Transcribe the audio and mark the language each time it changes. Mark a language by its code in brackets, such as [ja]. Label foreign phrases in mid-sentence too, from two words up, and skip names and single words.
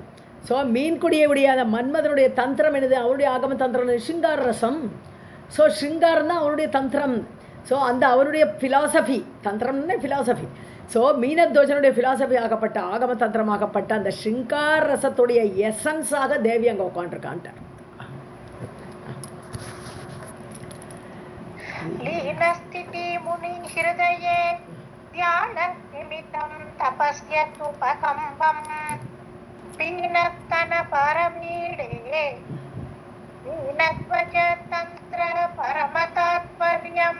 [ta] ஸோ மீன் கொடியை உடைய அந்த மன்மதனுடைய தந்திரம் என்னது, அவருடைய ஆகம தந்திரம் ஸ்ருங்கார ரசம். ஸோ ஸ்ருங்காரம் தான் அவருடைய தந்திரம். ஸோ அந்த அவருடைய ஃபிலாசபி, தந்திரம்னு ஃபிலாசபி. ஸோ மீனத்வஜனுடைய ஃபிலாசபி ஆகப்பட்ட ஆகம தந்திரமாகப்பட்ட அந்த ஸ்ருங்கார ரசத்துடைய எசன்ஸாக தேவி அங்கே உட்காந்துருக்கான்ட்டார். [sa] लीनस्थिति मुनि हृदये ध्याननिमित्तं तपस्यतुपकम्बं पीनस्तन परमीडे लीनध्वज तंत्र परमतात्पर्यम्.